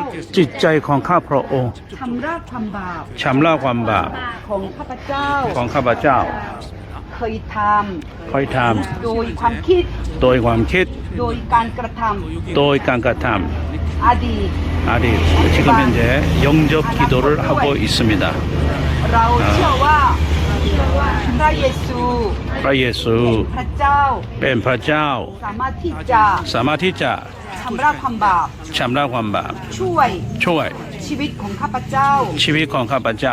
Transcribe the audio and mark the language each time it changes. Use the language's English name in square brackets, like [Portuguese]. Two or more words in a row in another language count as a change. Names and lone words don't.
[Thai] จิตใจของข้าพระองค์ ชำระความบาป ชำระความบาป ของข้าพเจ้า ของข้าพเจ้า เคยท คอยท ำโดยความคิด ำโดยความคิด โดยการกระท โดยการกระท ำอดีต [Korean] ำอดีต 지금 현재 영접 기도를 하고 있습니다. [Thai] เราเชื่อว่าพระเยซู พระเยซู พระเจ้า เป็นพระเจ้า สามารถที่จะ สามารถที่จะ ชำระความบาป ชำระความบาป ช่วย ช่วย ชีวิตของข้าพเจ้า ชีวิตของข้าพเจ้า